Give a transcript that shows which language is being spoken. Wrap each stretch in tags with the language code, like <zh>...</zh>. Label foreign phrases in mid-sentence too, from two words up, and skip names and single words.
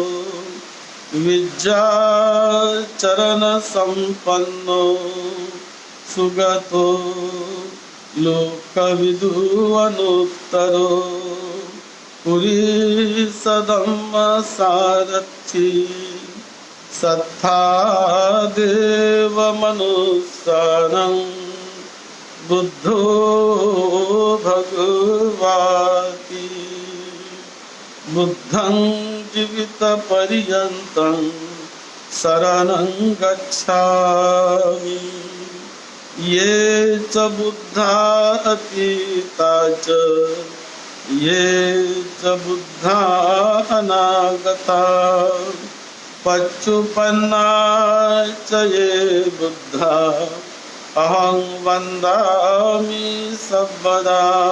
<pi>विद्याचरण संपन्नो सुगतो लोकविदु अनुत्तरो पुरीसधम्म सारथि सत्था देव मनुष्यानं बुद्धो भगवाति। बुद्धं जीवित पर्यन्तं शरणं गच्छामि। ये च बुद्धा अतीता च ये च बुद्धा अनागता पच्चुपन्ना च ये बुद्धा अहं वन्दामि सर्वदा।</pi>